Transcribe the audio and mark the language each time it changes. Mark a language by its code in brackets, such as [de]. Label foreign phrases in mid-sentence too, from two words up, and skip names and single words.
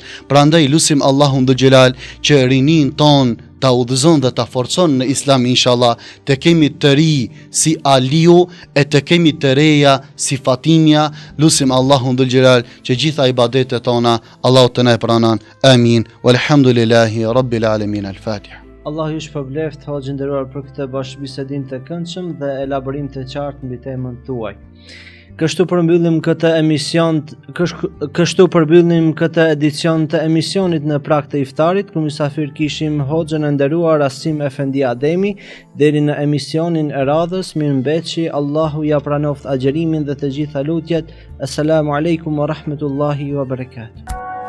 [sq] Prandaj lusim Allahun [ar] ذو الجلال [sq] që rinin ton ta udhëzon dhe ta forcon në islam, inshallah, të kemi të ri si Aliu e të kemi të reja si Fatimia. Lusim Allahun [ar] ذو الجلال [sq] që gjitha ibadetet tona Allahu të na e pranon. Amin. [ar] والحمد لله رب العالمين. [sq] Al-Fatiha. Allah ju shpërbleft, hoxhë nderuar, për këtë bashkëbisedim të këndshëm dhe elaborim të qartë mbi temën tuaj. Kështu përmbyllim këtë edicion të emisionit në prag të iftarit, ku mysafir kishim hoxhën e nderuar Asim Efendi Ademi. Deri në emisionin e radhës, mirëmbëjtje, Allahu ja pranoft agjerimin dhe të gjitha lutjet. [ar] السلام عليكم ورحمة الله وبركاته.